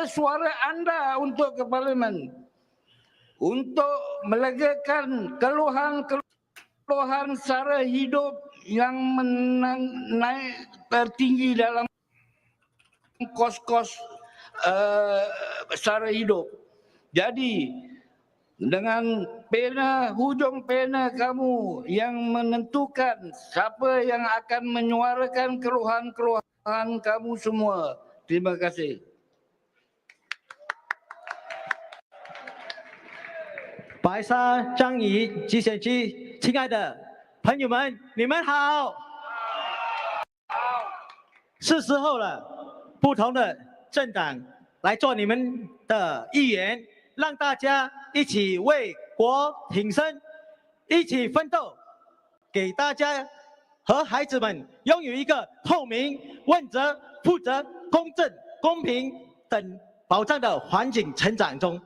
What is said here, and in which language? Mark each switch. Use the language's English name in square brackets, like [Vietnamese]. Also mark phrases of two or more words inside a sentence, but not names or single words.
[Malay] Suara Anda untuk ke Parlimen. Untuk melegakan keluhan sara hidup yang naik tertinggi dalam kos-kos sara hidup. Jadi dengan hujung pena kamu yang menentukan siapa yang akan menyuarakan keluhan kamu semua. Terima kasih. [Chinese] 白沙张仪集选区，亲爱的朋友们，你们好！是时候了，不同的政党来做你们的议员，让大家一起为国挺身，一起奋斗，给大家和孩子们拥有一个透明、问责、负责、公正、公平等保障的环境成长中。